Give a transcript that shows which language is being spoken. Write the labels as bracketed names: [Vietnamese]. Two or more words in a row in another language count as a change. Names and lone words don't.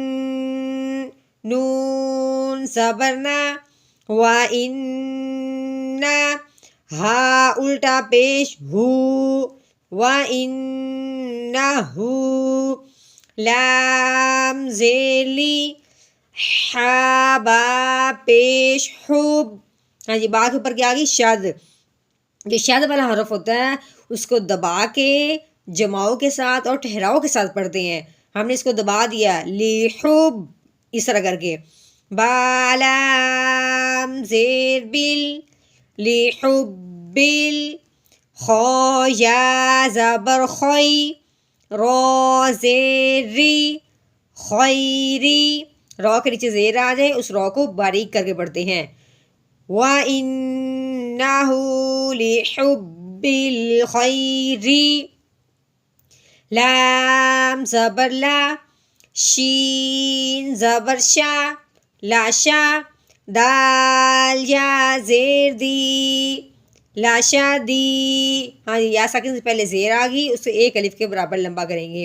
[Urdu] نون زبر نا، وا ان، ہا الٹا پیش ہو، وا ان ہو، لام زیر لی، ہا با پیش حب۔ ہاں جی، با کے اوپر کیا آگئی؟ شد۔ جو شد والا حرف ہوتا ہے اس کو دبا کے جماؤ کے ساتھ اور ٹھہراؤ کے ساتھ پڑھتے ہیں، ہم نے اس کو دبا دیا، لی حب، اس طرح کر کے۔ بالام زیر بل، لحبل، خا یا زبر خوی، را زیر ری، خیری، را کے نیچے زیر آ جائے اس را کو باریک کر کے پڑھتے ہیں. [Arabic] وَإِنَّهُ لِحُبِّ الْخَيْرِ، [Urdu] لام زبر لا، شین زبر شا، لاشا، دال یا زیر دی، لاشا دی. ہاں جی یا ساکن سے پہلے زیر آ گئی، اس سے ایک الف کے برابر لمبا کریں گے.